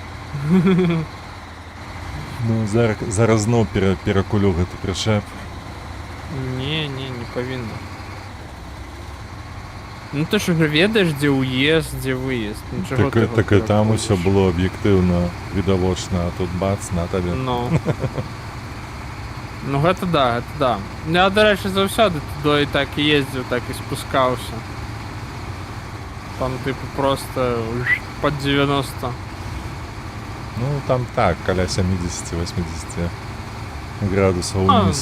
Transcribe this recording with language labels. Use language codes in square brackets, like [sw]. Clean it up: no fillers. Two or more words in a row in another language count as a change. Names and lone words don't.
[uk] Ну, зараз знов перекулю гэты причеп. Не повинно. Ну ти ж ведаєш, де уїзд, де виїзд. Ну, чого ти його Так і там переходиш? усе було об'єктивно, відовочно, а тут бац, на тобі. [be] Ну. Ну гэта да, гэта да. Я, до рэчы, заўсёды туды і так і ездзіў, так і спускаўся. [ru] Там типу просто под 90. Ну, там так, каля 70-80 градусов вниз.